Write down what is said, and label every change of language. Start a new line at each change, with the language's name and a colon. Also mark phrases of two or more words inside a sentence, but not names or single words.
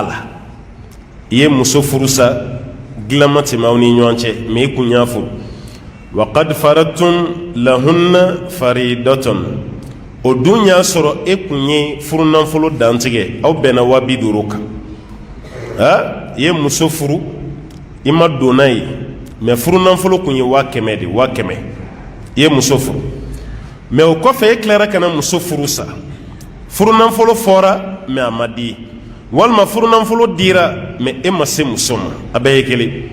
Bambara: la i ye muso furusa dilanma tɛmɛ aw ni ɲɔgɔn cɛ mɛ i kun y'a furu
Arabic: وقد فرضتم لهن
Bambara: faridatun o dun y'a sɔrɔ e kun ye furunafolo dantigɛ aw bɛnna 50,000 kan i ye muso furu i ma don n'a ye mɛ furunafolo kun ye 100,000 de 100,000 i ye muso furu mɛ o kɔfɛ e tilara ka na muso furu sa furunafolo fɔra mɛ a ma di walima furunafolo dira mɛ e ma se muso ma a bɛɛ ye kelen